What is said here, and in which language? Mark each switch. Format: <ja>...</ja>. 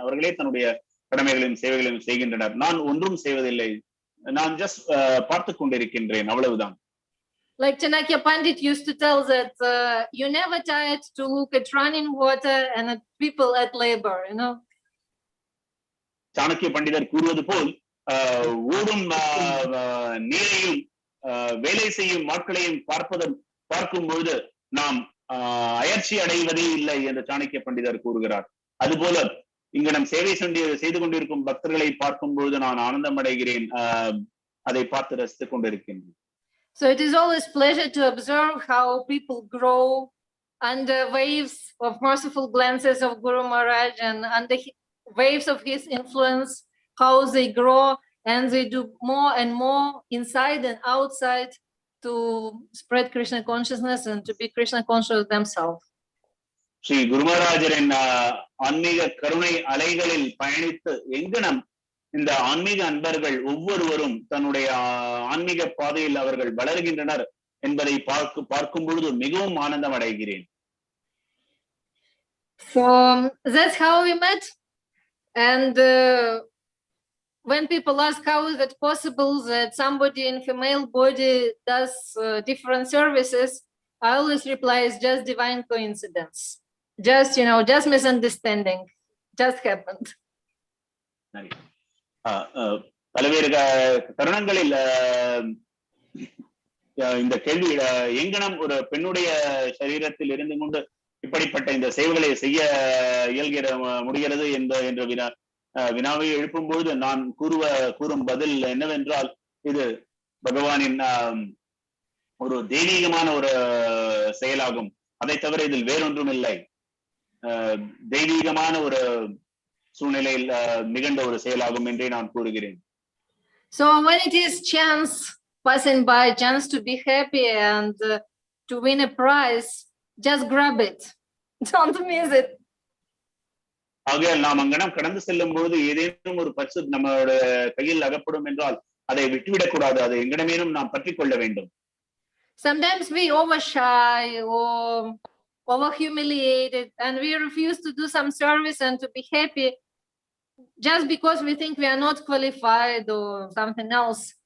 <ta>அவர்களே தன்னுடைய கடமைகளையும் சேவைகளையும் செய்கின்றனர். நான் ஒன்றும் செய்வதில்லை, நான்</ta> <en>just</en> <ta>பார்த்து கொண்டிருக்கின்றேன், அவ்வளவுதான்.</ta> <en>Like Chanakya Pandit used to tell that you never tired to look at running water and at people at labor, you know.</en> <ta>Chanakya பண்டிதர் கூறுவது போல் ஓடும் நீரையும் வேலை செய்யும் ஆட்களையும் பார்க்கும் பொழுது நாம் அயற்சி அடைவதே இல்லை என்று சாணக்கிய பண்டிதர் கூறுகிறார். அதுபோல இங்கு நம் சேவை செய்து கொண்டிருக்கும் பக்தர்களை பார்க்கும் பொழுது நான் ஆனந்தம் அடைகிறேன், அதை பார்த்து ரசித்துக் கொண்டிருக்கின்றேன்.</ta> <en>So it is always pleasure to observe how people grow under waves of merciful glances of Guru Maharaj and under waves of his influence, how they grow and they do more and more inside and outside to spread Krishna consciousness and to be Krishna conscious themselves.</en> <ta>Sri குரு மகாராஜரின் ஆன்மீக கருணை அலைகளில் பயணித்து எங்கனம் இந்த ஆன்மீக அன்பர்கள் ஒவ்வொருவரும் தன்னுடைய ஆன்மீக பாதையில் அவர்கள் வளர்கின்றனர் என்பதை பார்க்கும் பொழுது மிகவும் ஆனந்தம் அடைகிறேன்.</ta> <en>So that's how we met. And when people ask how is it possible that somebody in female body does different services, I always reply it's just divine coincidence. Just misunderstanding. Just happened.</en> <ta>பல்வேறு தருணங்களில் இந்த கேள்வி எங்கனம் ஒரு பெண்ணுடைய சரீரத்தில் இருந்து கொண்டு இப்படிப்பட்ட இந்த சேவைகளை செய்ய முடிகிறது என்ற வினாவை எழுப்பும் பொழுது நான் கூறும் பதில் என்னவென்றால் இது பகவானின் ஒரு தெய்வீகமான ஒரு செயலாகும். அதை தவிர இதில் வேறொன்றும் இல்லை. தெய்வீகமான ஒரு சூழ்நிலையில் நிகழ்ந்த ஒரு செயலாகும் என்றே நான் கூறுகிறேன்.</ta> <en>So when it is chance passing by a chance to be happy and to win a prize, just grab it. Don't miss it.</en> <ta>ஆகையால் நாம் அங்கனம் கடந்து செல்லும் பொழுது ஏதேனும் ஒரு பரிசு நம்மளோட கையில் அகப்படும் என்றால் அதை விட்டுவிடக் கூடாது. அதை எங்கனமேனும் நாம் பற்றி கொள்ள வேண்டும்.</ta> <en>Sometimes we over shy or over humiliated and we refuse to do some service and to be happy just because we think we are not qualified or something else.</en>